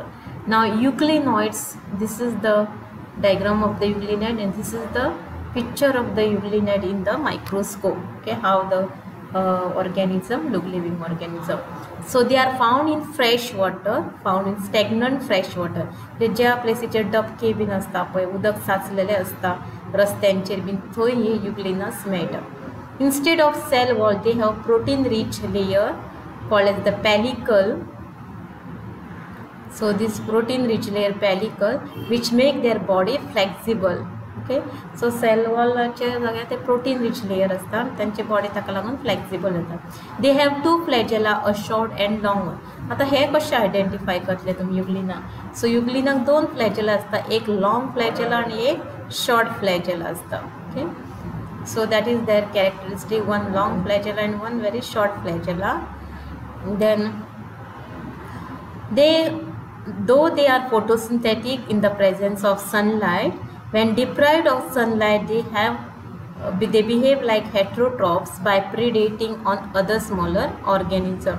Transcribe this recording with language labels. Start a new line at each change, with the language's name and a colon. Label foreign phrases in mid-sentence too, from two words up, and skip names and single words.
English: Now euglenoids, this is the diagram of the euglenoid, and this is the picture of the euglenoid in the microscope. Okay, how the organism look, living organism. So they are found in fresh water, found in stagnant fresh water.
Konkani: ज्या प्लेसीचेर डबके बीन असता पळय, उदक साचलेले असता रस्त्यांचेर बीन, थंय हे युग्लिनस मेळटा.
English: Instead of cell wall, they have protein rich layer called as the pellicle. So this protein rich layer pellicle which make their body flexible. Okay, so cell wall
Konkani: चे जाग्यार ते
English: protein rich layer
Konkani: असता, त्यांचे body ताका लागून flexible जाता.
English: They have two flagella, a short and long one.
Konkani: आता हे कशे आयडेंटिफाय करतले तुम्ही युग्लिना? सो युग्लिनाक दोन फ्लॅजेला असता, एक
English: long flagella
Konkani: आणि एक
English: short flagella
Konkani: असता.
English: ओके, so that is their characteristic, one long flagella and one very short flagella. Then though they are photosynthetic in the presence of sunlight, when deprived of sunlight they behave like heterotrophs by predating on other smaller organisms.